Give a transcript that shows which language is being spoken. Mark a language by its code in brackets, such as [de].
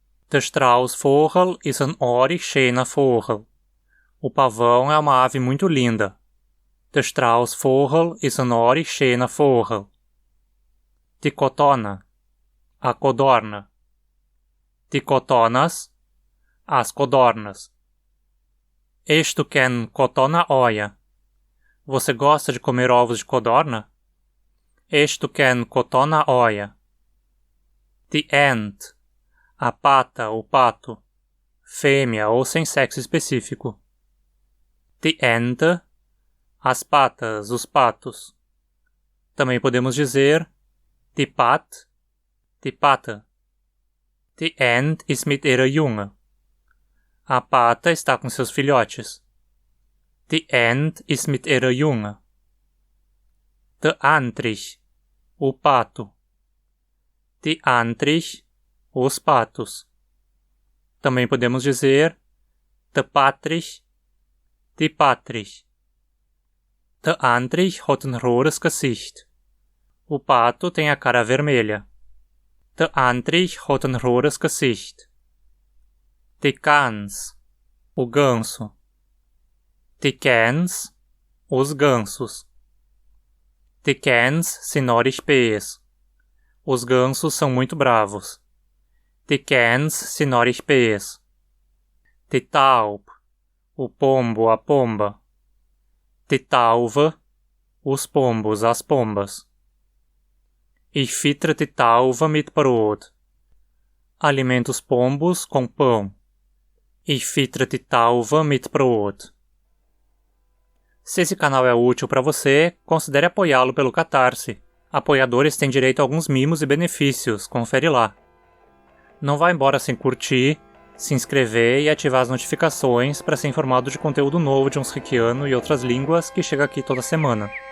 [hrx] Der Straußvogel ist ein aardig schöner Vogel. [pt] O pavão é uma ave muito linda. [hrx] Der Straußvogel ist ein aardig schöner Vogel. Die Cotona, [pt] a codorna. [hrx] Die Cotonas, [pt] as codornas. [hrx] Hast du gern Cotona-Eier? [pt] Você gosta de comer ovos de codorna? [hrx] Hast du gern Cotona-Eier? Die Ent, [pt] a pata ou pato, fêmea ou sem sexo específico. [hrx] Die Ente, [pt] as patas, os patos. Também podemos dizer [hrx] die Pat, die Pata. Die Ent ist mit ihrer Junge. [pt] A pata está com seus filhotes. [hrx] Die Ent ist mit ihrer Junge. Der Antrich, [pt] o pato. [hrx] Die Antrich, [pt] os patos. Também podemos dizer [hrx] der Patrich, die Patrich. Der Antrich hat ein rotes Gesicht. [pt] O pato tem a cara vermelha. [hrx] Der Antrich hat ein rotes Gesicht. Die Gans, [pt] o ganso. [hrx] Die Gans, [pt] os gansos. [hrx] Die Gans sind aardig böse. [pt] Os gansos são muito bravos. [hrx] Die Gans sind aardig böse. Die Taub, [pt] o pombo, a pomba. [hrx] Die Tauve, [pt] os pombos, as pombas. [hrx] Ich füttere die Tauve mit Brot. [pt] Alimento os pombos com pão. [hrx] Ich füttere die Tauve mit Brot. [pt] Se esse canal é útil para você, considere apoiá-lo pelo Catarse. Apoiadores têm direito a alguns mimos e benefícios, confere lá. Não vá embora sem curtir, se inscrever e ativar as notificações para ser informado de conteúdo novo de Hunsrückiano e outras línguas que chega aqui toda semana.